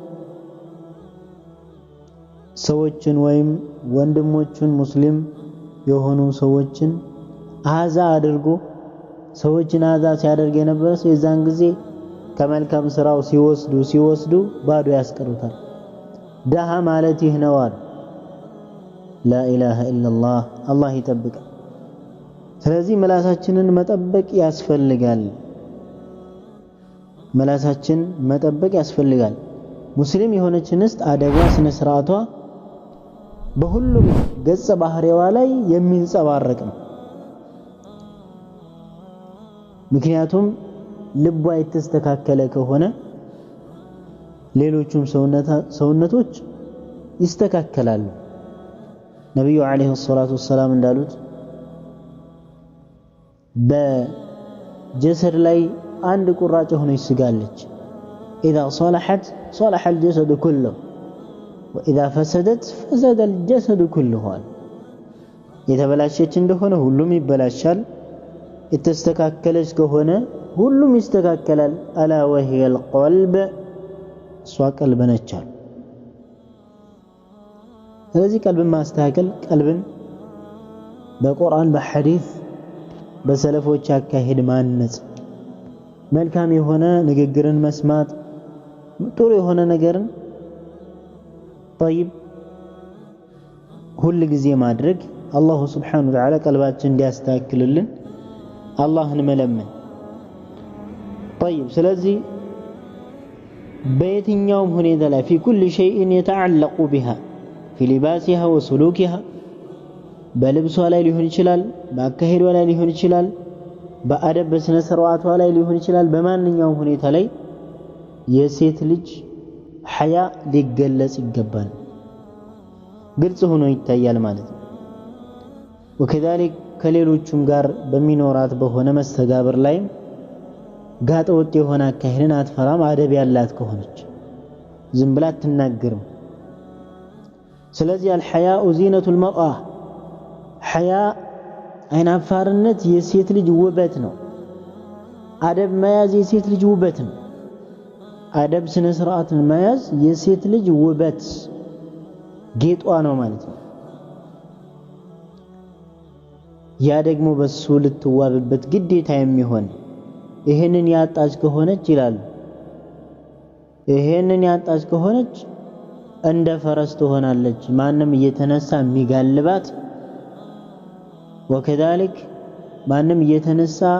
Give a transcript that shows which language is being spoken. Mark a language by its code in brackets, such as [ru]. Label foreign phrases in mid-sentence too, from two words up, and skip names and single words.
[am] ሰዎችን ወይም ወንድሞችን ሙስሊም የሆኑ ሰዎችን አዛ አድርጎ ሰዎችን አዛ ሲያደርግ የነበረ የዛን ጊዜ ከመልካም ስራው ሲወስዱ ባዶ ያስቀሩታል ደሃ ማለት ይህ ነው አሉ [ar] لا اله الا الله [am] الله ይጠብቅ ስለዚህ ምላሳችንን መጠበቅ ያስፈልጋል ሙስሊም የሆነች እንስት አደቧ ስነ ስርዓቷ በሁሉም ገጸ ባህሪዋ ላይ የሚንጸባረቅ ነው ምክንያቱም ልቧ የተስተካከለ ከሆነ ሌሎችም ሰውነቶች ይስተካከላሉ ነብዩ [ar] عليه الصلاة والسلام [am] እንዳሉት በጀሰድ ላይ አንድ ቁራጭ ሆነች ስጋለች [ar] اذا صلحت صلح الجسد كله واذا فسدت فسد الجسد كله [am] የተበላሸች እንደሆነ ሁሉም ይበላሻል የተስተካከለች ከሆነ ሁሉም ይስተካከላል አላ [ar] وهي القلب [am] እሷ ቀልብ ነች ስለዚህ ቀልብን ማስተካከል ቀልብን በቁርአን በሐዲስ በሰለፎች አካሄድ ማነጽ መልካም የሆነ ንግግርን መስማት ጥሩ የሆነ ነገርን طيب ሁሉ ጊዜ ማድረግ አላህ [ar] سبحانه وتعالى [am] ቀልባችን እንዲያስተካክልልን አላህን መለመን طيب ስለዚህ በየትኛውም ሁኔታ ላይ [ar] في كل شيء يتعلق بها في لباسها وسلوكها [am] በልብሷ ላይ ሊሆን ይችላል በአካሄዷ ላይ ሊሆን ይችላል በአደብ በስነ ስርዓቷ ላይ ሊሆን ይችላል በማንኛውም ሁኔታ ላይ የሴት ልጅ ሐያ ሊገለጽ ይገባል ግልጽ ሆኖ ይታያል ማለት ነው وكذلك ከሌሎችም ጋር በሚኖራት በሆነ መስተጋብር ላይ ጋጠ ወጥ የሆነ አካሄድን አትፈራም አደብ ያላት ከሆነች ዝም ብላ አትናገርም ስለዚህ [ar] الحياء زينة المرأة [am] ሐያ አይናፋርነት የሴት ልጅ ውበት ነው አደብ መያዝ የሴት ልጅ ውበት ነው አደብ ስነ ስርዓትን መያዝ የሴት ልጅ ውበት ጌጧ ነው ማለት ነው ያ ደግሞ በሱ ልትዋብበት ግዴታ የሚሆን ይሄንን ያጣች ከሆነች ይላል ይሄንን ያጣች ከሆነች እንደ ፈረስ ትሆናለች ማንንም እየተነሳ የሚጋልባት وكذلك ማንንም እየተነሳ